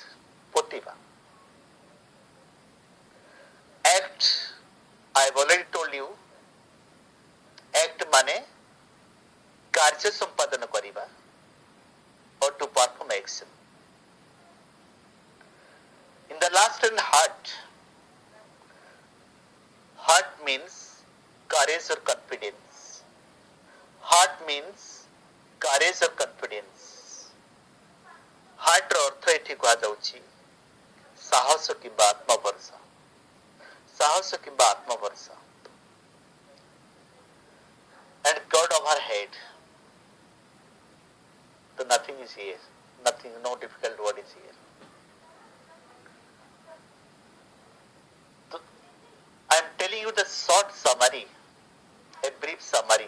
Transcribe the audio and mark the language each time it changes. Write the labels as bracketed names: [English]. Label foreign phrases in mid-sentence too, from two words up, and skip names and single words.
[English] Potiva. Act, I have already told you, act [Odia] ମାନେ କାର୍ଯ୍ୟ ସମ୍ପାଦନ କରିବା [English] or to perform action. In the last one, heart. Heart means courage or confidence. Heart means courage or confidence. [Odia] Heart ର ଅର୍ଥ ଏଠି କୁହାଯାଉଛି ସାହସ କିମ୍ବା ଆତ୍ମଭରସା. ସାହସ କିମ୍ବା ଆତ୍ମଭରସା. [English] And God overhead. So nothing is here. Nothing, no difficult word is here. So I am telling you the short summary, a brief summary.